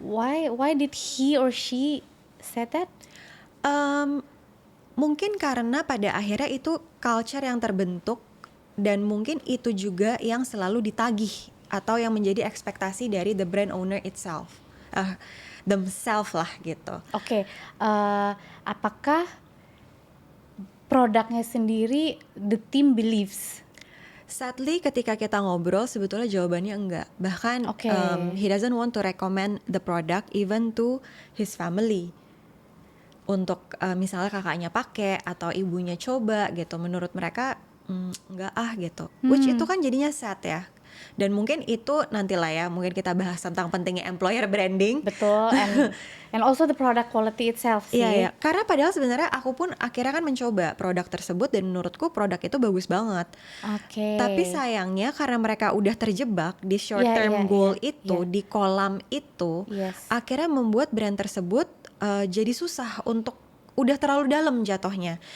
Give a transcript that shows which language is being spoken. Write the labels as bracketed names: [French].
[English] Why did he or she said that? [Indonesian] mungkin karena pada akhirnya itu culture yang terbentuk dan mungkin itu juga yang selalu ditagih atau yang menjadi ekspektasi dari [English] the brand owner itself, themselves [Indonesian] lah gitu. Oke. Apakah produknya sendiri the team believes? Sadly ketika kita ngobrol sebetulnya jawabannya enggak. Bahkan Oke. [English] He doesn't want to recommend the product even to his family. [Indonesian] Untuk misalnya kakaknya pakai atau ibunya coba gitu, menurut mereka enggak gitu. [English] Which [Indonesian] itu kan jadinya sad ya. Dan mungkin itu nantilah ya, mungkin kita bahas tentang pentingnya employer branding. Betul. [English] And also the product quality itself sih. [Indonesian] Iya, karena padahal sebenarnya aku pun akhirnya kan mencoba produk tersebut dan menurutku produk itu bagus banget. Oke. Tapi sayangnya karena mereka udah terjebak di short Iya, [English] term [Indonesian] iya, [English] goal [Indonesian] iya, itu, iya. di kolam itu, [English] Yes. [Indonesian] akhirnya membuat brand tersebut jadi susah untuk udah terlalu dalam jatuhnya.